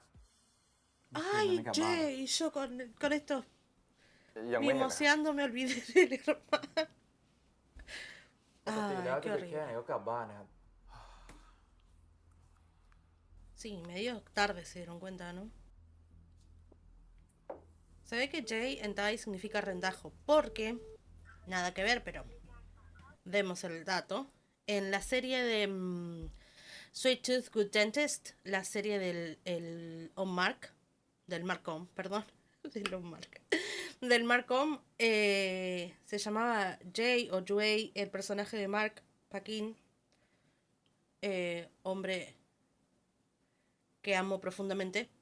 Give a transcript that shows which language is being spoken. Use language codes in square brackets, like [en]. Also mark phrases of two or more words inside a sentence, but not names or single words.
[es] Ay, Jay, yo con esto [th] ยังไม่เห็นอะ [es] mimoseando me olvidé del hermano. [th] ปกติแล้ว [es] Ay, [th] จะ [es] qué [th] ดึกแค่ไหน [es] horrible. [th] ก็กลับบ้านนะครับ [es] Sí, medio tarde se dieron cuenta, ¿no? Se ve que Jay en Thai significa rendajo, porque, nada que ver, pero demos el dato. En la serie de Sweet Tooth Good Dentist, la serie del On-Mark, del Marcom, perdón, del On-Mark, del Marcom, se llamaba Jay o Juey, el personaje de Mark Paquin, hombre que amo profundamente.